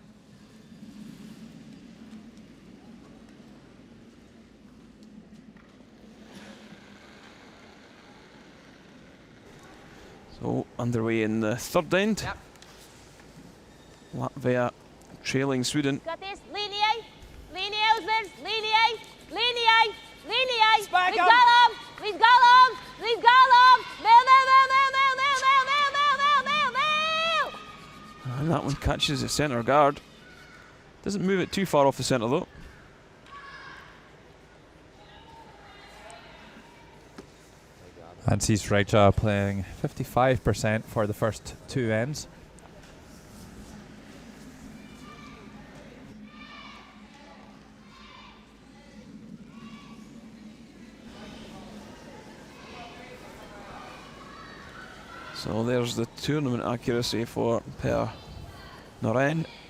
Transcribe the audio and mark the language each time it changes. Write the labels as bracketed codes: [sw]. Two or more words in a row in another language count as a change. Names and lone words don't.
[en] So underway in the 3rd end. Yep. Latvia trailing Sweden. [lv] Skaties, līnijai, līnijai uzvers, līnijai, līnijai, līnijai, Spēkam! līdz galam, līdz galam, līdz galam, vēl, vēl, vēl, vēl, vēl, vēl, vēl, vēl, vēl, vēl, vēl, vēl. [en] And that one catches the centre guard. Doesn't move it too far off the centre though. And sees Raja playing 55% for the first 2 ends. So there's the tournament accuracy for Per Noren.